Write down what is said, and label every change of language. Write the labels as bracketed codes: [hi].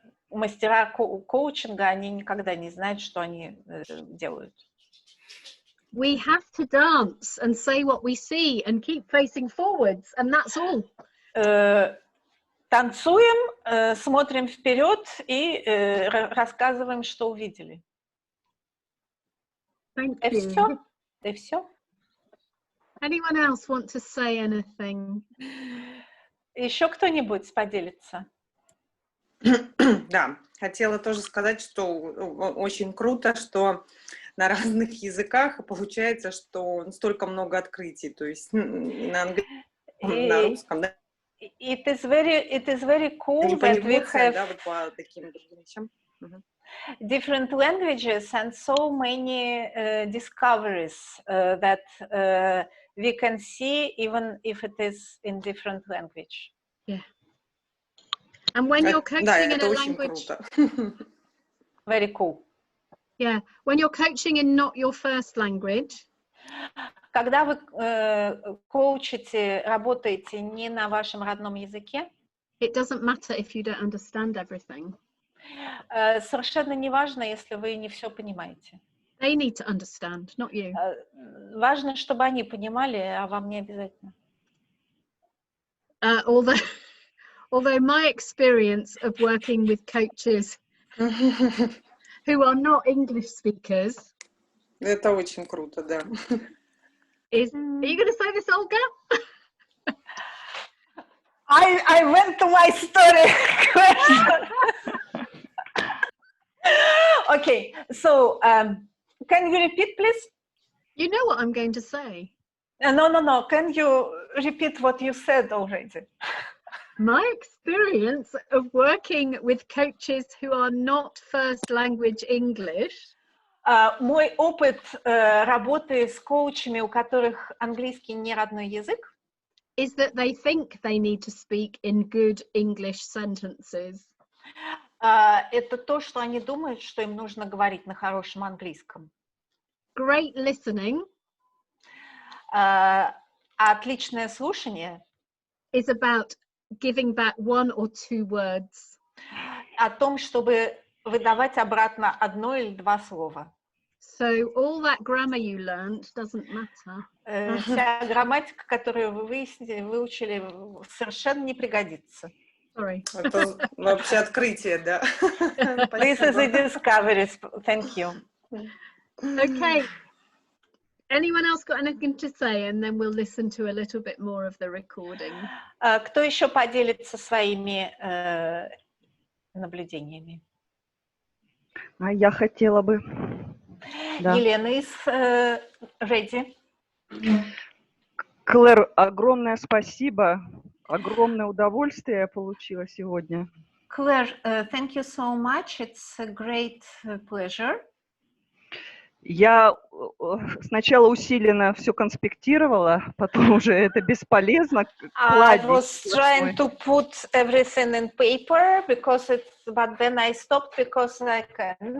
[ru] Мастера коучинга, они никогда не знают, что они делают. [en] We have to dance and say what we see and keep facing forwards, and that's all. [ru] Танцуем, смотрим вперед и рассказываем, что увидели. [en] Thank [ru] И [en] you. [ru] все. И все. [en] Anyone else want to say anything? [ru] Еще кто-нибудь поделится? Да, хотела тоже сказать, что очень круто, что на разных языках получается, что столько много открытий, то есть на английском, на русском, да. [en] It is very cool that we have [ru] да, вот по таким другим вещам. [en] Different languages and so many discoveries that we can see even if it is in different language. Yeah. And when you're coaching in a language, very cool. Yeah, when you're coaching in not your first language, [ru] когда вы коучите, работаете не на вашем родном языке, [en] it doesn't matter if you don't understand everything. [ru] Совершенно не важно, если вы не все понимаете. [en] They need to understand, not you. [ru] Важно, чтобы они понимали, а вам не обязательно. [en] Although my experience of working with coaches who are not English speakers. [ru] Это очень круто, да. [en] Are you going to say this, Olga? I went to my story question. Okay, so can you repeat, please? You know what I'm going to say. No. Can you repeat what you said already? My experience of working with coaches who are not first language English. [ru] Мой опыт работы с коучами, у которых английский не родной язык, [en] is that they think they need to speak in good English sentences. [ru] Это то, что они думают, что им нужно говорить на хорошем английском. [en] Great listening. [ru] Отличное слушание. [en] Is about giving back one or two words. [ru] О том, чтобы выдавать обратно одно или два слова. [en] So all that grammar you learned doesn't matter. [ru] Вся грамматика, которую вы выучили, совершенно не пригодится. [en] Sorry. [ru] Это вообще открытие, да. [en] This is a discovery. Thank you. Okay. Anyone else got anything to say? And then we'll listen to a little bit more of the recording. [ru] Кто еще поделится своими наблюдениями? Я хотела бы. Да. Елена из Ready. Клэр, огромное спасибо. Огромное удовольствие я получила сегодня. [en] Claire, thank you so much. It's a great pleasure. [ru] Я сначала усиленно все конспектировала, потом уже это бесполезно. [en] I was trying to put everything in paper but then I stopped because I can't.